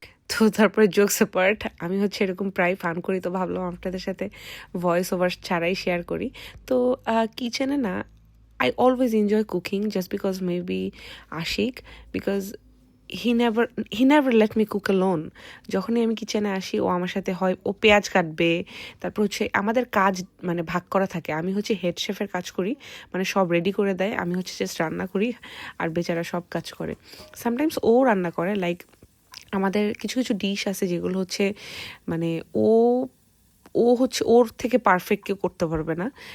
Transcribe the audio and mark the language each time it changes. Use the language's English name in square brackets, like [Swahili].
[Bangla] তো তারপরে jokes apart, আমি হচ্ছে এরকম প্রায় ফান করি, তো ভাবলাম আপনাদের সাথে ভয়েস ওভার ছাড়াই শেয়ার করি। তো কিচেনে না, [English] I always enjoy cooking just because maybe Ashik, because he never let me cook alone. [Bangla] যখনই আমি কিচেনে আসি ও আমার সাথে হয়, ও পেঁয়াজ কাটবে, তারপর হচ্ছে আমাদের কাজ মানে ভাগ করা থাকে। আমি হচ্ছে হেড শেফের কাজ করি, মানে সব রেডি করে দেয়, আমি হচ্ছে জাস্ট রান্না করি, আর বেচারা সব কাজ করে। সামটাইমস ও রান্না করে, লাইক আমাদের কিছু কিছু ডিশ আছে যেগুলো হচ্ছে মানে ও ও হচ্ছে ওর থেকে পারফেক্ট কেউ করতে পারবে না।